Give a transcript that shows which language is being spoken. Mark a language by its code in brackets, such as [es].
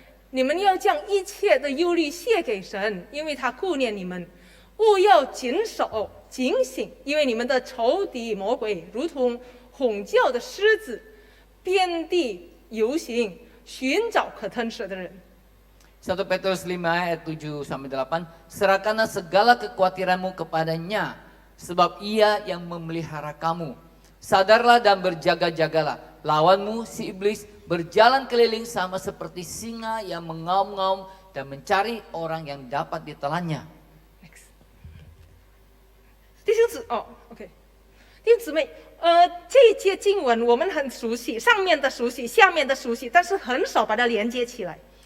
[zh] 你们要将一切的忧虑卸给神，因为他顾念你们。务要谨守警醒，因为你们的仇敌魔鬼如同吼叫的狮子，遍地游行，寻找可吞噬的人。 [id] 1 Petrus 5 ayat 7 sampai 8, serahkanlah segala kekhawatiranmu kepadanya, sebab ia yang memelihara kamu. Sadarlah dan berjaga-jagalah, lawanmu si iblis berjalan keliling sama seperti singa yang mengaum-ngaum dan mencari orang yang dapat ditelannya. [zh] 弟兄姊，OK， 弟兄姊妹，这一节经文我们很熟悉，上面的熟悉，下面的熟悉，但是很少把它连接起来。